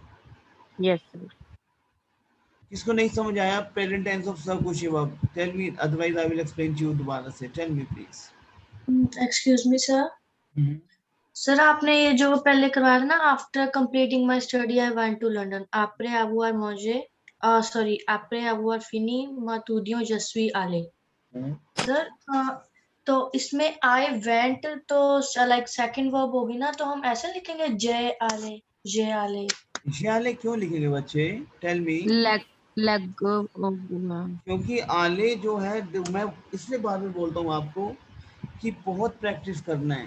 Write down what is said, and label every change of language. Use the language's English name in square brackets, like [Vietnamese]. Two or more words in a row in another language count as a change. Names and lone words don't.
[English] Yes, sir. [Hindi] किसको नहीं समझ आया [English] present tense of [Hindi] सब कुछ वर्ब? [English] Tell me, otherwise I will explain to you [Hindi] दोबारा से. [English] Tell me please. Excuse me sir. [Hindi] सर आपने ये जो पहले करवाया ना, [English] After completing my study I went to London. [French] आपरे avoir manger, सॉरी, après avoir fini ma studio je suis allé. [Hindi] सर तो इसमें [English] I went [Hindi] तो [English] like second verb [Hindi] होगी ना, तो हम ऐसे लिखेंगे [French] j'allai, j'allai. [Hindi] आले क्यों लिखेंगे बच्चे? [English] Tell me. लेग [Hindi] क्योंकि आले जो है, मैं इसलिए बार बार बोलता हूँ आपको कि बहुत प्रैक्टिस करना है.